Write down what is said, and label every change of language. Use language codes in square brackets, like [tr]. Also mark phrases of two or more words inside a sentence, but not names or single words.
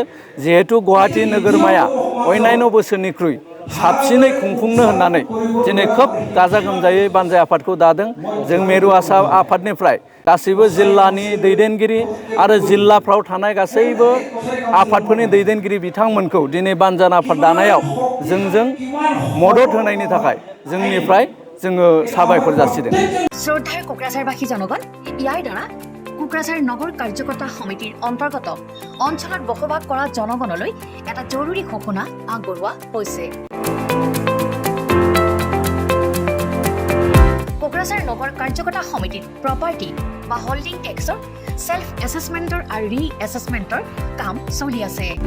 [brx] जिहेतु गुवाहाटी नोगोरमाया अन्यान्य बोसोरनिख्रुइ साबसिनै खुंफुंनो होननानै दिनै खोब गाजा गोमजायै बानजाय आफादखौ दादों। जों मेरु आफादनिफ्राय गासैबो जिल्लानि दैदेनगिरि आरो जिल्लाफ्राव थानाय गासैबो आफादफोरनि दैदेनगिरि बिथांमोनखौ दिनै बानजाय आफाद दानायाव जोंजों मदद होनायनि थाखाय जोंनिफ्राय जोङो साबायखर जासिदों। [as] শ্রদ্ধাৰ কোকৰাঝাৰবাসী জনগণ, ইয়াৰ দ্বাৰা কোকৰাঝাৰ নগৰ কাৰ্যকৰ্তা সমিতিৰ অন্তৰ্গত অঞ্চলত বসবাস কৰা জনগণলৈ এটা জৰুৰী ঘোষণা আগবঢ়োৱা হৈছে। কোকৰাঝাৰ নগৰ কাৰ্যকৰ্তা সমিতিৰ প্ৰপাৰ্টি বা [en] holding tax self assessment [as] আৰু ৰি এছেছমেণ্টৰ কাম চলি আছে।